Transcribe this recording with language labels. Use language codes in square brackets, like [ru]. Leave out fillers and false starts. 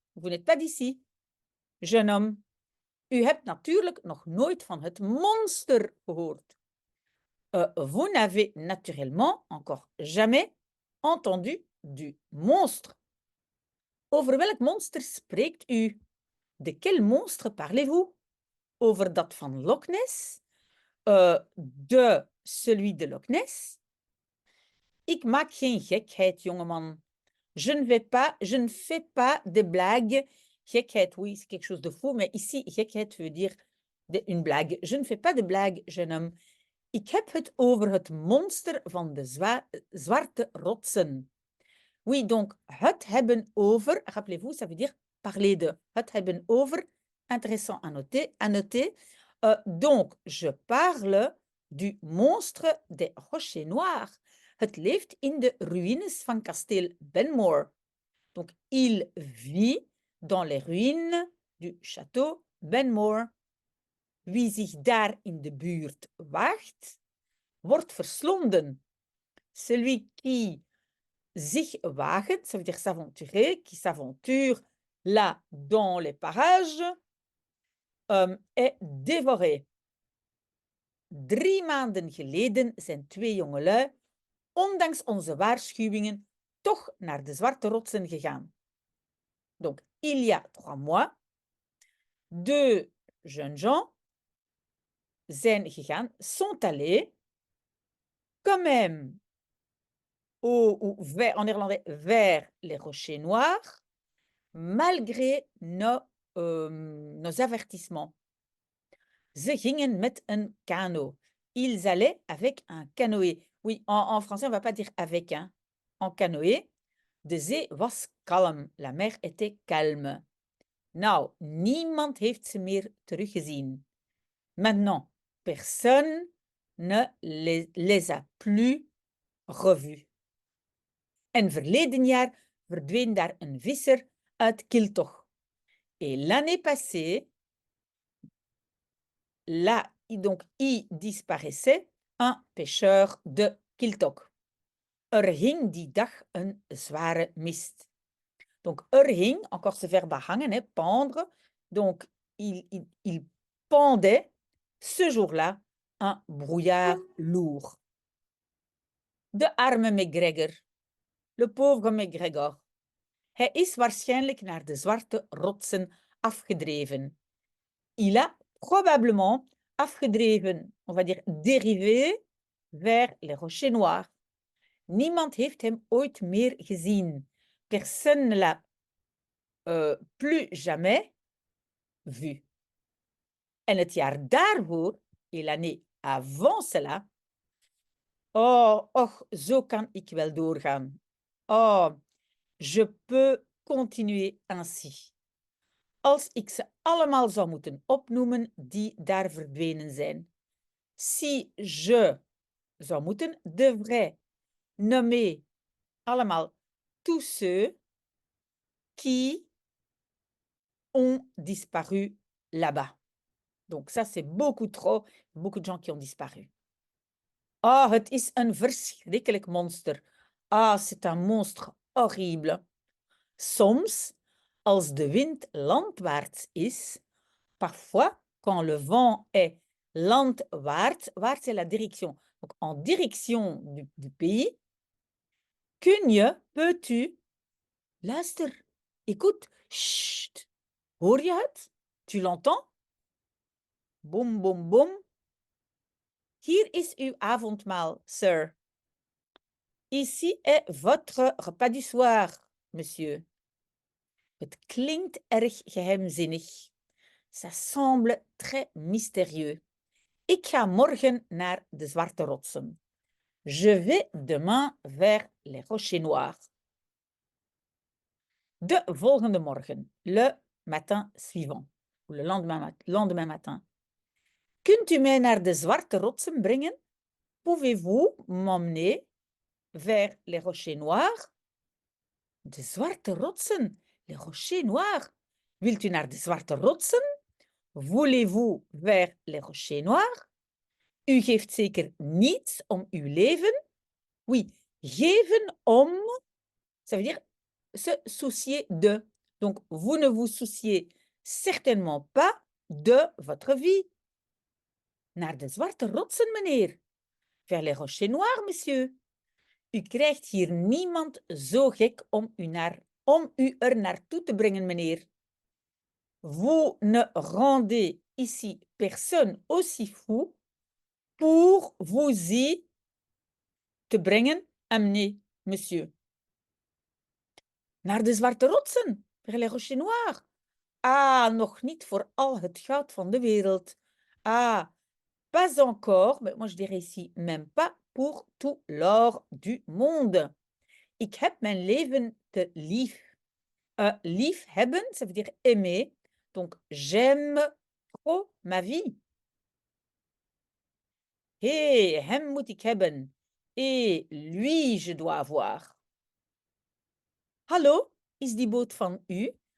[fr] Vous n'êtes pas d'ici, jeune homme. [nl] U hebt natuurlijk nog nooit van het monster gehoord. [fr] Vous n'avez naturellement encore jamais entendu du monstre. [nl] Over welk monster spreekt u? [fr] De quel monstre parlez-vous? [nl] Over dat van Loch Ness? [fr] De celui de Loch Ness? [nl] Ik maak geen gekheid, jongeman. [fr] Je ne fais pas de blague. Gekheid, oui, c'est quelque chose de fou, mais ici, gekheid veut dire une blague. Je ne fais pas de blague, jeune homme. [nl] Ik heb het over het monster van de zwarte rotsen. [fr] Oui, donc, [nl] het hebben over, [fr] rappelez-vous, ça veut dire parler de. [nl] Het hebben over, [fr] intéressant à noter. Donc, je parle du monstre des Rochers Noirs. [nl] Het leeft in de ruïnes van kasteel Benmore. [fr] Donc, il vit dans les ruines du château Benmore. [nl] Wie zich daar in de buurt waagt, wordt verslonden. [fr] Celui qui [nl] zich waagt, [fr] ça veut dire s'aventurer, qui s'aventure là dans les parages, est dévoré. [nl] 3 maanden geleden zijn 2 jongelui, ondanks onze waarschuwingen, toch naar de zwarte rotsen gegaan. [fr] Donc, il y a 3 mois, 2 jeunes gens [nl] zijn gegaan, [fr] sont allés, quand même, en néerlandais, vers les rochers noirs, malgré nos avertissements. [nl] Ze gingen met een kano. [fr] Ils allaient avec un canoë. Oui, en français, on ne va pas dire avec, hein. En canoë. [nl] De zee was kalm. [fr] La mer était calme. [nl] Nou, niemand heeft ze meer teruggezien. [fr] Maintenant, personne ne les a plus revus. [nl] En verleden jaar verdween daar een visser uit Kiltoch. [fr] Et l'année passée, là, donc, y disparaissait un pêcheur de Kiltok. [nl] Hing die dag een zware mist. [fr] Donc, hing, encore ce verbe hangen, hein, pendre. Donc, il pendait ce jour-là un brouillard lourd. [nl] De arme McGregor, [fr] le pauvre McGregor. [nl] Hij is waarschijnlijk naar de zwarte rotsen afgedreven. [fr] Il a probablement afgedreven, on va dire dérivé, vers les rochers noirs. [nl] Niemand heeft hem ooit meer gezien. [fr] Personne ne l'a plus jamais vu. [nl] En het jaar daarvoor, [fr] et l'année avant cela, [nl] zo kan ik wel doorgaan. [fr] Je peux continuer ainsi. [nl] Als ik ze allemaal zou moeten opnoemen die daar verdwenen zijn. [fr] Si je [nl] zou moeten, [fr] devrais nommer allemaal tous ceux qui ont disparu là-bas. Donc ça, c'est beaucoup trop. Beaucoup de gens qui ont disparu. [nl] Het is een verschrikkelijk monster. [fr] C'est un monstre horrible. [nl] Soms, als de wind landwaarts is, [fr] parfois, quand le vent est landwaarts, waarts c'est la direction, donc en direction du pays, peux-tu, luister, écoute, chut, [nl] hoor je het? [fr] Tu l'entends? Boum, boum, boum. [nl] Hier is uw avondmaal, sir. [fr] Ici est votre repas du soir, monsieur. [nl] Het klinkt erg geheimzinnig. [fr] Ça semble très mystérieux. [nl] Ik ga morgen naar de zwarte rotsen. [fr] Je vais demain vers les rochers noirs. [nl] De volgende morgen, [fr] le matin suivant, ou le lendemain matin. [nl] Kunt u mij naar de zwarte rotsen brengen? [fr] Pouvez-vous m'emmener vers les rochers noirs? [nl] De zwarte rotsen, [fr] les rochers noirs. [nl] Wilt u naar de zwarte rotsen? [fr] Voulez-vous vers les rochers noirs? [nl] U geeft zeker niets om uw leven? [fr] Oui, [nl] geven om, [fr] ça veut dire se soucier de. Donc, vous ne vous souciez certainement pas de votre vie. [nl] Naar de zwarte rotsen, meneer. [fr] Vers les rochers noirs, monsieur. [nl] U krijgt hier niemand zo gek om u er naartoe te brengen, meneer. [fr] Vous ne rendez ici personne aussi fou pour vous y [nl] te brengen, [fr] amener, monsieur. [nl] Naar de zwarte rotsen, [fr] vers les rochers noirs. [nl] Nog niet voor al het goud van de wereld. [fr] Pas encore, mais moi je dirais ici même pas pour tout l'or du monde. [nl] Ik heb mijn leven te lief. Lief hebben, [fr] ça veut dire aimer. Donc, j'aime trop ma vie. [nl] Hem moet ik hebben. [fr] Et lui, je dois avoir. [nl] Hallo, is die boot van u?